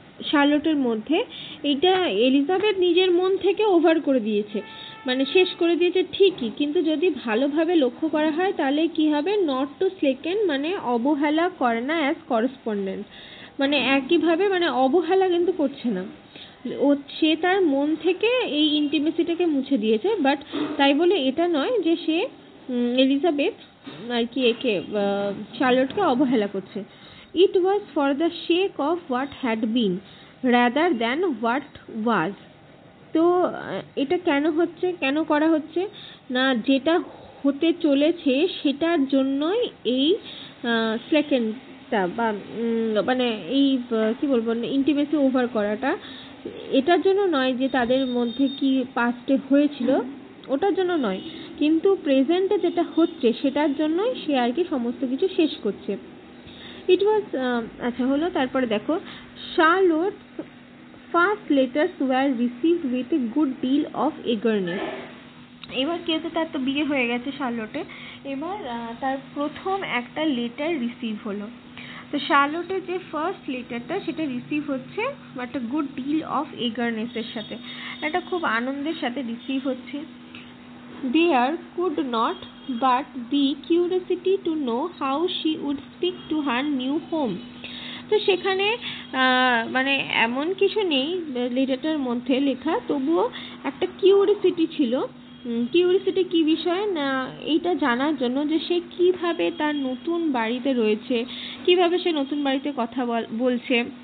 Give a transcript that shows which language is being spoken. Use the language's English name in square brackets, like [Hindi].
[Bangla] শার্লটের মধ্যে, এইটা এলিজাবেথ নিজের মন থেকে ওভার করে দিয়েছে, মানে শেষ করে দিয়েছে ঠিকই, কিন্তু যদি ভালোভাবে লক্ষ্য করা হয় তাহলে কি হবে, [English] not to slacken [Bangla] মানে অবহেলা করে না [English] as correspondent, [Bangla] মানে একইভাবে মানে অবহেলা কিন্তু করছে না, সে তার মন থেকে এই ইন্টিমেসিটাকে মুছে দিয়েছে। বাট তাই বলে এটা নয় যে সে এলিজাবেথ আর কি একে শার্লটকে অবহেলা করছে। [English] It was for the sake of what had been rather than what was. [Bangla] তো এটা কেন করা হচ্ছে না, যেটা হতে চলেছে সেটার জন্যই এই সেকেন্ডটা বা মানে এই কি বলবো ইন্টিমেসি ওভার করাটা, এটার জন্য নয় যে তাদের মধ্যে কি পাস্টে হয়েছিল ওটার জন্য নয়, কিন্তু প্রেজেন্টে যেটা হচ্ছে সেটার জন্যই সে আর কি সমস্ত কিছু শেষ করছে। [English] it was [Bangla] আচ্ছা হলো, তারপরে দেখো [English] Charlotte first letters were received with a good deal of eagerness. [Bangla] এবার কি হচ্ছে, তার তো বিয়ে হয়ে গেছে শার্লটে, এবার তার প্রথম একটা লেটার রিসিভ হলো। তো শার্লটের যে ফার্স্ট লেটারটা সেটা রিসিভ হচ্ছে একটা [English] good deal of এগারনেসের [Bangla] সাথে, একটা খুব আনন্দের সাথে রিসিভ হচ্ছে। [English] There could not but be curiosity to know how she would speak to her new home. [Bangla] তো সেখানে মানে এমন কিছু নেই লেটারটার মধ্যে লেখা, তবুও একটা কিউরিসিটি ছিল। কিউরিসিটি কি বিষয় না, এইটা জানার জন্য যে সে কিভাবে তার নতুন বাড়িতে রয়েছে, কিভাবে সে নতুন বাড়িতে কথা বলছে।